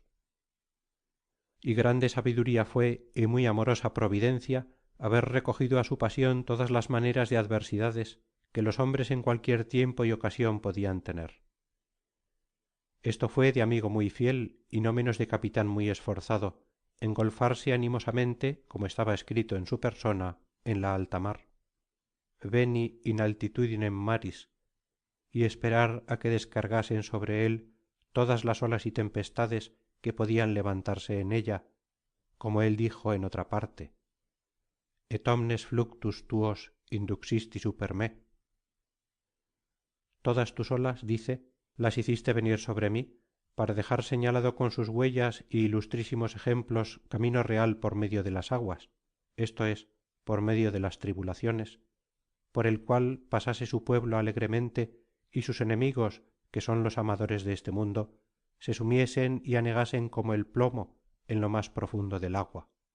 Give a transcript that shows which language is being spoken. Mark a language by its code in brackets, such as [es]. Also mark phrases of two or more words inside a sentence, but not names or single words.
[es] Y grande sabiduría fué y muy amorosa providencia haber recogido a su pasión todas las maneras de adversidades que los hombres en cualquier tiempo y ocasión podían tener. Esto fué de amigo muy fiel y no menos de capitán muy esforzado, engolfarse animosamente, como estaba escrito en su persona, en la alta mar, [la] veni in altitudinem maris, [es] y esperar a que descargasen sobre él todas las olas y tempestades que podían levantarse en ella, como él dijo en otra parte: [la] et omnes fluctus tuos induxisti super me. [es] Todas tus olas, dice, las hiciste venir sobre mí, para dejar señalado con sus huellas y ilustrísimos ejemplos camino real por medio de las aguas, esto es, por medio de las tribulaciones, por el cual pasase su pueblo alegremente y sus enemigos, que son los amadores de este mundo, se sumiesen y anegasen como el plomo en lo más profundo del agua.